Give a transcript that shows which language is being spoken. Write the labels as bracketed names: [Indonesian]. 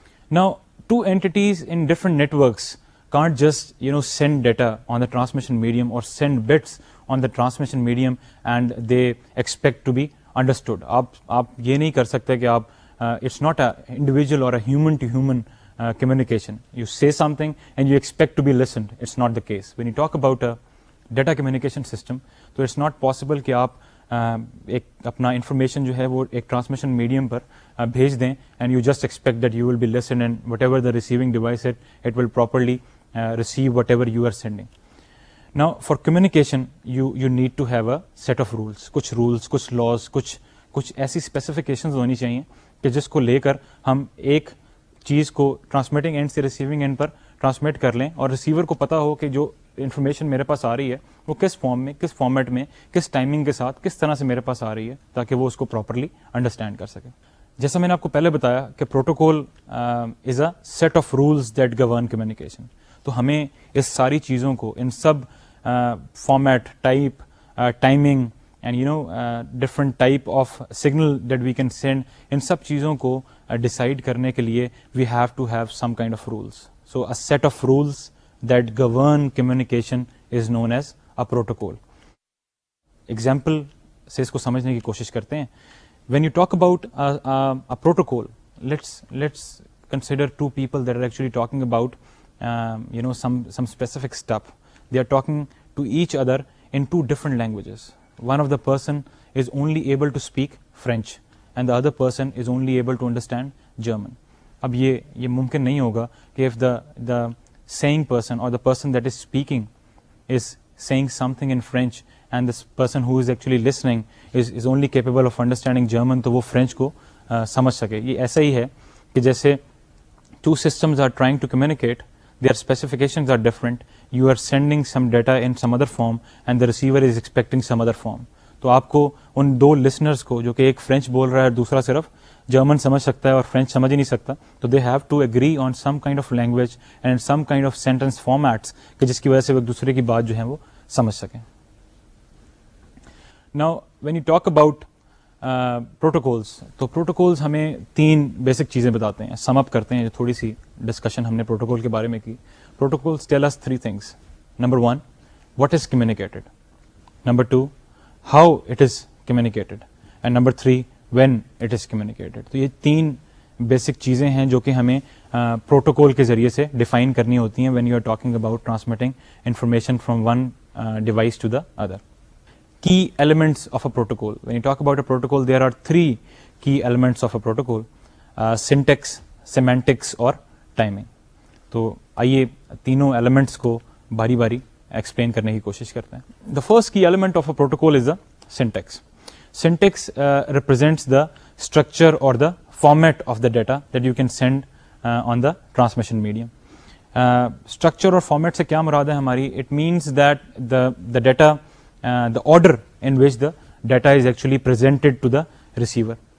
[English] Now two entities in different networks can't just send data on the transmission medium or send bits on the transmission medium and they expect to be understood. [Urdu] آپ یہ نہیں کر سکتے کہ آپ [English] it's not a individual or a human to human communication. You say something and you expect to be listened. It's not the case. When you talk about a data communication system, تو it's not possible [Urdu] کہ آپ ایک اپنا information جو ہے وہ ایک transmission medium پر بھیج دیں [English] And you just expect that you will be listen and whatever the receiving device it will properly receive whatever you are sending. Now for communication you need to have a set of rules, [Urdu] کچھ laws, کچھ ایسی specifications ہونی چاہیے کہ جس کو لے کر ہم ایک چیز کو ٹرانسمیٹنگ اینڈ سے ریسیونگ اینڈ پر ٹرانسمٹ کر لیں اور ریسیور کو پتا ہو کہ جو انفارمیشن میرے پاس آ رہی ہے وہ کس فارم میں, کس فارمیٹ میں, کس ٹائمنگ کے ساتھ, کس طرح سے میرے پاس آ رہی ہے تاکہ وہ اس کو پراپرلی انڈرسٹینڈ کر سکے. جیسا میں نے آپ کو پہلے بتایا کہ [English] Protocol is a set of rules that govern communication. [Urdu] تو ہمیں اس ساری چیزوں کو, ان سب format, type, timing and different type of signal that we can send, ان سب چیزوں کو ڈیسائڈ کرنے کے لیے [English] We have to have some kind of rules. So a set of rules that govern communication is known as a protocol. [Urdu] Example से इसको समझने की कोशिश करते हैं. [English] When you talk about a protocol, let's consider two people that are actually talking about some specific stuff. They are talking to each other in two different languages. One of the person is only able to speak French and the other person is only able to understand German. [Urdu] اب یہ ممکن نہیں ہوگا کہ [English] if the saying person or the person that is speaking is saying something in French and this person who is actually listening is only capable of understanding German, [Urdu] تو وہ French کو سمجھ سکے. یہ ایسا ہی ہے کہ جیسے [English] two systems are trying to communicate, their specifications are different, you are sending some data in some other form and the receiver is expecting some other form. [Urdu] تو آپ کو ان دو لسنرز کو جو کہ ایک فرینچ بول رہا ہے اور دوسرا صرف جرمن سمجھ سکتا ہے اور فرینچ سمجھ ہی نہیں سکتا, تو [English] they have to agree on some kind of language and some kind of sentence formats [Urdu] کہ جس کی وجہ سے وہ ایک دوسرے کی بات جو ہے وہ سمجھ سکیں. [English] now when you talk about protocols, [Urdu] تو پروٹوکولس ہمیں تین بیسک چیزیں بتاتے ہیں, سم اپ کرتے ہیں. جو تھوڑی سی ڈسکشن ہم نے پروٹوکول کے بارے میں کی. [English] Protocols tell us three things. Number 1, what is communicated. Number 2, how it is communicated. And number 3, when it is communicated. [Urdu] تو یہ تین بیسک چیزیں ہیں جو کہ ہمیں پروٹوکول کے ذریعے سے ڈیفائن کرنی ہوتی ہیں [English] When you are talking about transmitting information from one device to the other. Key elements of a protocol. When you talk about a protocol, there are three key elements of a protocol: syntax, semantics اور timing. [Urdu] تو آئیے تینوں elements کو باری باری explain کرنے کی کوشش کرتے ہیں. [English] The first key element of a protocol is the syntax. Syntax represents the structure or the format of the data that you can send on the transmission medium. Structure اور format [Urdu] سے کیا مراد ہے ہماری؟ [English] It means that the data, the order in which the data is actually presented to the receiver.